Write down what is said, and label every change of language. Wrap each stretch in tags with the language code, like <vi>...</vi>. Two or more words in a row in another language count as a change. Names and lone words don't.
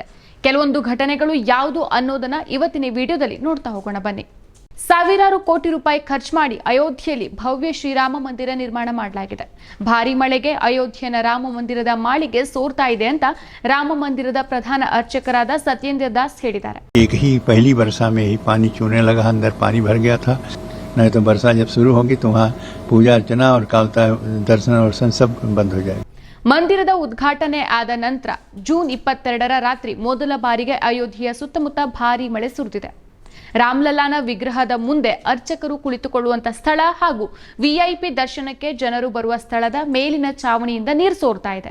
<kn>ಕೆಲವೊಂದು ಘಟನೆಗಳು ಯಾವುದು ಅನ್ನೋದನ್ನ ಇವತ್ತಿನ ವಿಡಿಯೋದಲ್ಲಿ ನೋಡ್ತಾ ಹೋಗೋಣ ಬನ್ನಿ. ಸಾವಿರಾರು ಕೋಟಿ ರೂಪಾಯಿ ಖರ್ಚು ಮಾಡಿ ಅಯೋಧ್ಯೆಯಲ್ಲಿ ಭವ್ಯ ಶ್ರೀರಾಮ ಮಂದಿರ ನಿರ್ಮಾಣ ಮಾಡಲಾಗಿದೆ. ಭಾರಿ ಮಳೆಗೆ ಅಯೋಧ್ಯೆಯ ರಾಮ ಮಂದಿರದ ಮಾಳಿಗೆ ಸೋರ್ತಾ ಇದೆ ಅಂತ ರಾಮ ಮಂದಿರದ ಪ್ರಧಾನ ಅರ್ಚಕರಾದ ಸತ್ಯೇಂದ್ರ ದಾಸ್ ಹೇಳಿದ್ದಾರೆ.</kn> <hi>पहली वर्षा में ही पानी चूने लगा, अंदर पानी भर गया था. नहीं तो वर्षा जब शुरू होगी तो वहाँ पूजा अर्चना और कालता दर्शन वर्शन सब बंद हो जाएगा.</hi> <kn>ಮಂದಿರದ ಉದ್ಘಾಟನೆ ಆದ ನಂತರ ಜೂನ್ 22ರ ರಾತ್ರಿ ಮೊದಲ ಬಾರಿಗೆ ಅಯೋಧ್ಯೆಯ ಸುತ್ತಮುತ್ತ ಭಾರಿ ಮಳೆ ಸುರಿದಿದೆ. ರಾಮ್ಲಲ್ಲಾನ ವಿಗ್ರಹದ ಮುಂದೆ ಅರ್ಚಕರು ಕುಳಿತುಕೊಳ್ಳುವಂತ ಸ್ಥಳ ಹಾಗೂ ವಿಐಪಿ ದರ್ಶನಕ್ಕೆ ಜನರು ಬರುವ ಸ್ಥಳದ ಮೇಲಿನ ಚಾವಣಿಯಿಂದ ನೀರು ಸೋರ್ತಾ ಇದೆ.</kn>